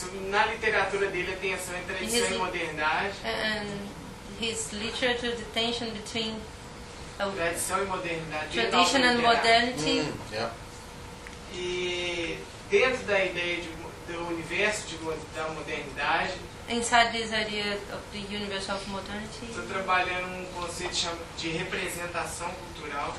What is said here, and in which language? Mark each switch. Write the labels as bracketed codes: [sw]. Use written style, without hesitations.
[pt] Na literatura dele tem essa tradição em modernidade. [en] And his literature, the tension between [pt] tradição e modernidade. [en] Tradition and modernity. [pt] E dentro da ideia do universo da modernidade, [en] inside this idea of the universe of modernity, [pt] estou trabalhando um conceito chamado de representação cultural.